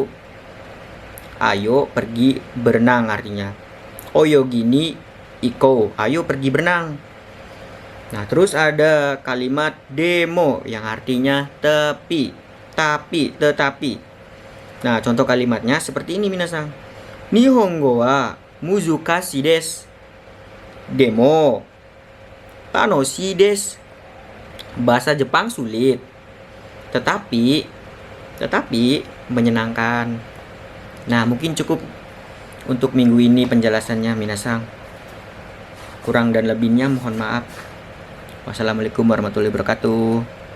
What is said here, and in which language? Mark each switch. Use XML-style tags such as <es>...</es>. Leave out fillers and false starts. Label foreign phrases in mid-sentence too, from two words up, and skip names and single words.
<id>Ayo pergi berenang artinya.</id> <ja>泳ぎに行こう,</ja> <id>ayo pergi berenang. Nah, terus ada kalimat demo yang artinya tapi. tetapi. Nah, contoh kalimatnya seperti ini minasan.</id> <ja>日本語は難しいです. でも楽しいです.</ja> <id>Bahasa Jepang sulit, tetapi menyenangkan. Nah, mungkin cukup untuk minggu ini penjelasannya minasan. Kurang dan lebihnya mohon maaf.</id> <ar>والسلام عليكم ورحمة الله وبركاته.</ar>